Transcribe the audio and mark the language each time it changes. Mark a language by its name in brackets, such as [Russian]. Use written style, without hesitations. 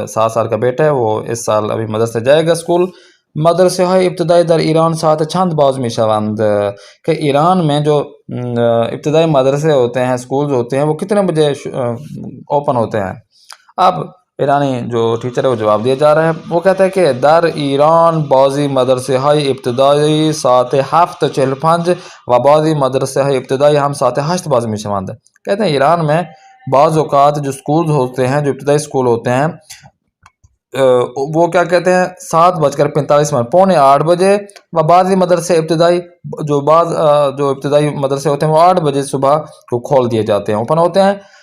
[Urdu] 7 سال کا بیٹا ہے، وہ اس سال ابھی مدرسے جائے گا اسکول. [Persian] مدرسه های ابتدائی در ایران ساعت چند باز میشوند، [Urdu] کہ ایران میں جو ابتدائی مدرسے ہوتے ہیں، اسکولز ہوتے ہیں، وہ کتنے بجے اوپن ہوتے ہیں. اب ایرانی جو ٹیچر ہے وہ جواب دیا جا رہا ہے. وہ کہتا ہے کہ [Persian] در ایران بعضی مدرسه های ابتدائی ساعت 7:45 و بعضی مدرسه های ابتدائی ہم ساعت 8 باز میشوند. [Urdu] کہتے ہیں ایران میں بعض اوقات جو اسکولز ہوتے ہیں، جو ابتدائی اسکول ہوتے ہیں، وہ کیا کہتے ہیں 7:45 پونے 8 بجے، و بعضی مدرسے ابتدائی جو ابتدائی مدرسے ہوتے ہیں وہ 8 بجے صبح کو کھول دیے جاتے ہیں، اوپن ہوتے ہیں.